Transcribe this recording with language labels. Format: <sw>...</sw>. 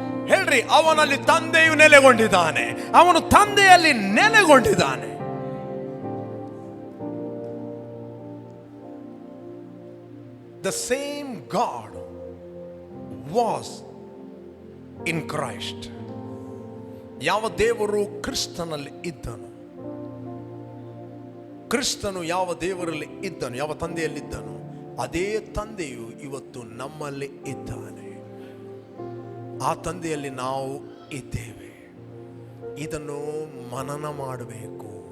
<kn>ಹೇಳ್ರಿ, ಅವನಲ್ಲಿ ತಂದೆಯು ನೆಲೆಗೊಂಡಿದ್ದಾನೆ, ಅವನು ತಂದೆಯಲ್ಲಿ ನೆಲೆಗೊಂಡಿದ್ದಾನೆ.</kn> <en>The same God was in Christ.</en> <kn>ಯಾವ ದೇವರು ಕ್ರಿಸ್ತನಲ್ಲಿ ಇದ್ದನು, ಕ್ರಿಸ್ತನು ಯಾವ ದೇವರಲ್ಲಿ ಇದ್ದನು, ಯಾವ ತಂದೆಯಲ್ಲಿದ್ದನು, ಅದೇ ತಂದೆಯು ಇವತ್ತು ನಮ್ಮಲ್ಲಿ ಇದ್ದಾನೆ. ಆ ತಂದೆಯಲ್ಲಿ ನಾವು ಇದ್ದೇವೆ. ಇದನ್ನು ಮನನ ಮಾಡಬೇಕು.</kn>